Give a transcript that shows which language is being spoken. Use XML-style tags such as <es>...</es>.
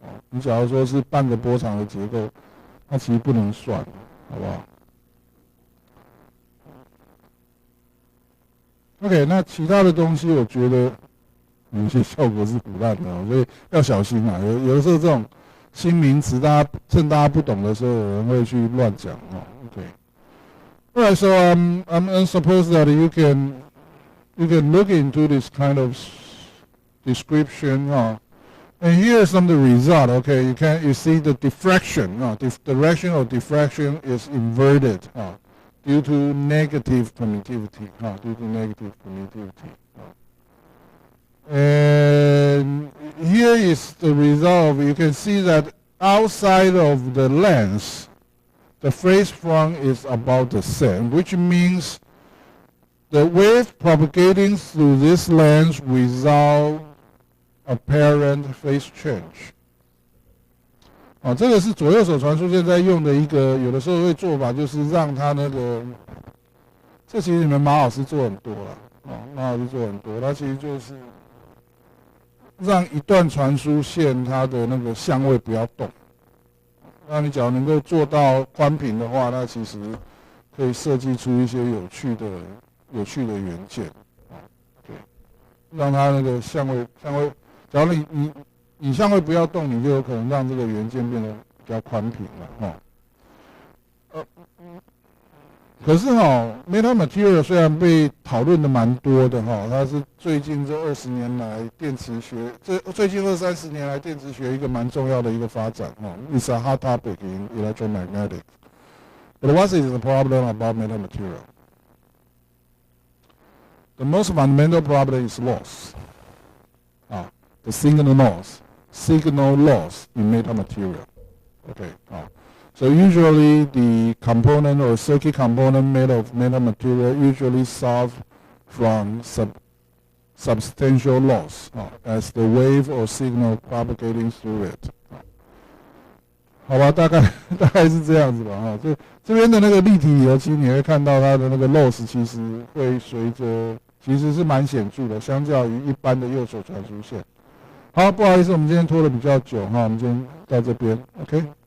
<zh>你假如说是半个波长的结构，它其实不能算，好不好 ？OK， 那其他的东西我觉得有些效果是腐烂的，所以要小心啊。有的时候这种新名词，趁大家不懂的时候，有人会去乱讲哦。</zh> <en>OK， alright, so I'm suppose that you can look into this kind of description, and here's some of the result. Okay, you see the diffraction. The direction of diffraction is inverted due to negative permittivity. Due to negative permittivity. And here is the result. You can see that outside of the lens, the phase front is about the same, which means the wave propagating through this lens without apparent phase change.</en> <zh>这个是左右手传输线在用的一个，有的时候会做法，就是让它那个，这其实你们马老师做很多了，马老师做很多，它其实就是让一段传输线它的那个相位不要动。那你只要能够做到宽频的话，那其实可以设计出一些有趣的元件，对，让它那个相位，假如你相位不要动，你就有可能让这个元件变得比较宽频了，可是meta material 虽然被讨论的蛮多的它是最近这20年来电磁学，最近20-30年来电磁学一个蛮重要的一个发展</zh> <en>It's a hot topic in electromagnetics. But what is the problem about meta material? The most fundamental problem is loss. The signal loss in meta material. Okay. So usually the component or circuit component made of meta material usually suffer from substantial loss as the wave or signal propagating through it.</en> <zh>好吧，大概是这样子吧这边的那个立体油漆，你会看到它的那个 loss 其实会随着，其实是蛮显著的，相较于一般的右手传输线。好，不好意思，我们今天拖得比较久我们今天到这边 ，OK。</zh>